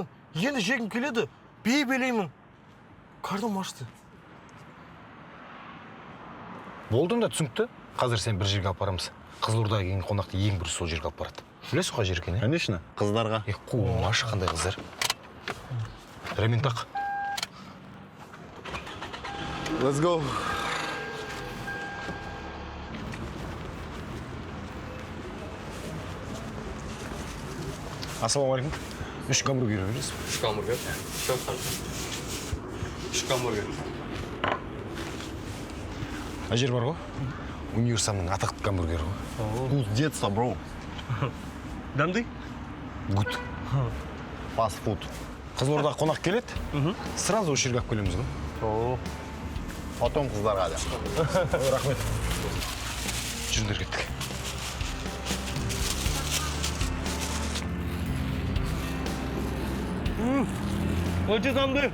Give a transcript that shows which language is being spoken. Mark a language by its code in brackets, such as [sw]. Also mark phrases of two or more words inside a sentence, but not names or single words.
[kk] Енді жегім келеді. Бей белеймін. Қарным ашты. Болдың да түсінікті. Қазір сен бір жерге алып барамыз. Қызылордаға келген қонақты ең бір сол жерге алып барады. Білесің қай жер екен, Конечно, қыздарға. Қуашы қандай қыздар. Ремень тақ. [en] Let's go. [kk] Ассалаумағалейкум. 3 гамбургер бересіз? 3 гамбургер. 3 гамбургер. Жер бар ғой? Универсамның атақты гамбургері ғой. [ru] Вкус детства, бро. [kk] Дәмді? Гуд. [en] Fast food. [kk] Қызылордаға қонақ келеді. Сразу осы жерге алып келеміз ғой. Потом қыздарға да. Рахмет. Жүріңдер кеттік. Өте дәмді.